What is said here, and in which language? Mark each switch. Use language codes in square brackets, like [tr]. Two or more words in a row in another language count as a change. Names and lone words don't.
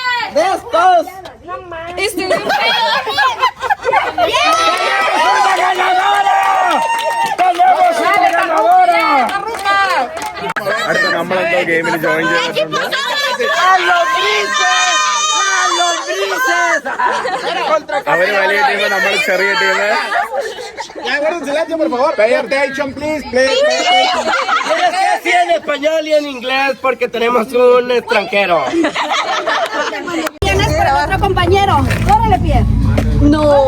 [es] de estos. Estoy [ml] അടുത്ത നമ്മളെന്തോ ഗെയിമിൽ ജോയിൻ ചെയ്തിട്ടുണ്ട്. അവര് വലിയ ടീം, നമ്മൾ ചെറിയ ടീം. [en] Pay attention, please. [es] Sí, en español y en inglés porque tenemos un extranjero. ¿Tienes para otro compañero? Córrele, pie. No.